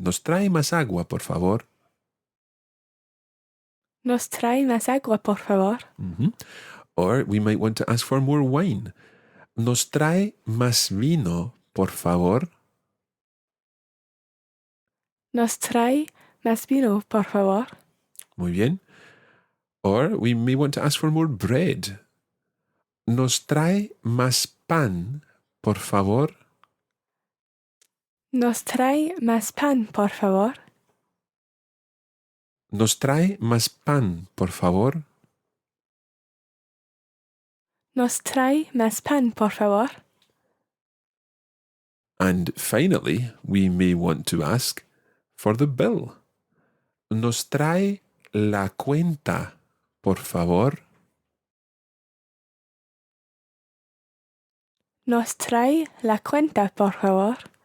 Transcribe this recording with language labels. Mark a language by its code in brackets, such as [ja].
[es] Nos trae más agua, por favor. Nos trae más agua, por favor. Mm-hmm. [en] Or we might want to ask for more wine. [es] Nos trae más vino, por favor. Nos trae más vino, por favor. Muy bien. [en] Or we may want to ask for more bread. [es] Nos trae más pan, por favor. Nos trae más pan, por favor. Nos trae más pan, por favor. Nos trae más pan, por favor. [en] And finally, we may want to ask for the bill. [es] Nos trae la cuenta, por favor. Nos trae la cuenta, por favor.